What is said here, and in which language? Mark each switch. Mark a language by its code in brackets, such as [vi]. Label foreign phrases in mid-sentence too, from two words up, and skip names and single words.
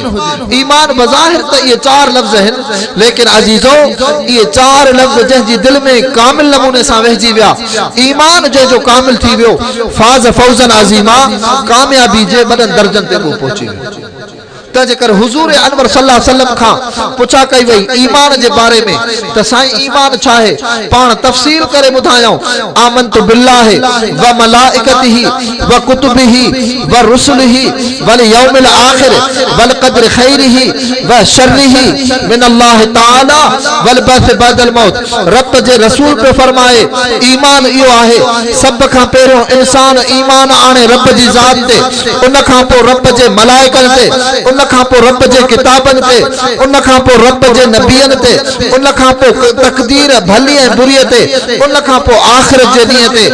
[sd] ईमान बज़ाहिर त इहे 4 लफ़्ज़ आहिनि, लेकिन अज़ीज़ो इहे 4 लफ़्ज़ जंहिंजी दिलि में कामिल नमूने सां वहिजी विया, ईमान जंहिंजो कामिल थी वियो, [ar] فاز فوزا عظيما, [sd] कामयाबी जे वॾनि दर्जनि ते उहो पहुची वियो। तंहिंजे करे हुज़ूर अनवर [ar] صلى الله عليه وسلم [sd] खां पुछा कई वई ईमान जे बारे में त साईं ईमान छा आहे? पाण तफ़सील करे ॿुधायूं। [ar] آمنت بالله وملائكته وكتبه ورسله واليوم الآخر والقدر خيره وشره من الله تعالى والبعث بعد الموت. [sd] रब जे रसूल पे फरमाए ईमान इहो आहे सभ खां पहिरियों इंसान ईमान आणे रब जी ज़ात ते, उन खां पोइ रब जे मलाइकनि ते, उन खां पोइ रब जे किताबनि ते, उन खां पोइ रब जे नबियनि ते, उन खां पोइ तक़दीर भली ऐं बुरीअ ते, उन खां पोइ आख़िरत जे ॾींहं ते।